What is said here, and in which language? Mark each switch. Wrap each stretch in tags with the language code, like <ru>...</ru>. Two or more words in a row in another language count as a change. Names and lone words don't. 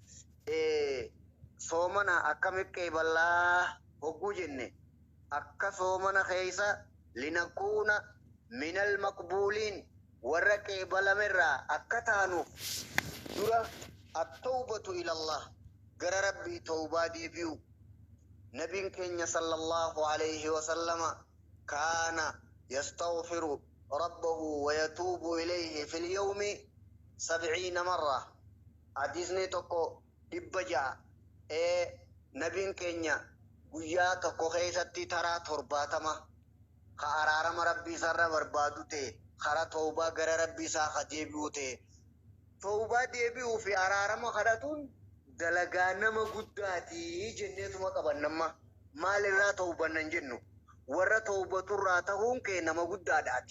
<om>Soomana akkamitti qeeballaa hogguu jenne akka soomana keessa</om> <ar>لنكون من المقبولين</ar> <om>warra qeebalamerraa akka taanuuf dura</om> <ar>التوبة إلى الله</ar> <om>gara rabbii tawbaa deebi'u. Nabiin keenya</om> <ar>صلى الله عليه وسلم كان يستغفر ربه ويتوب إليه في اليوم 70 marra.</ar> <om>Hadiisni tokko 100 nabiin keenya guyyaa tokko keessatti taraa 70 ka araarama rabbii isarra barbaadu ta'e kara tawbaa gara rabbii isaa ka deebi'u ta'e tawbaa deebi'uu fi araarama kadhatuun dalagaa nama guddaati jenneetuma qabannamma maalirraa tawbannan jennu warra tawbaturraa ta'uun kee nama guddaadhaati.</om>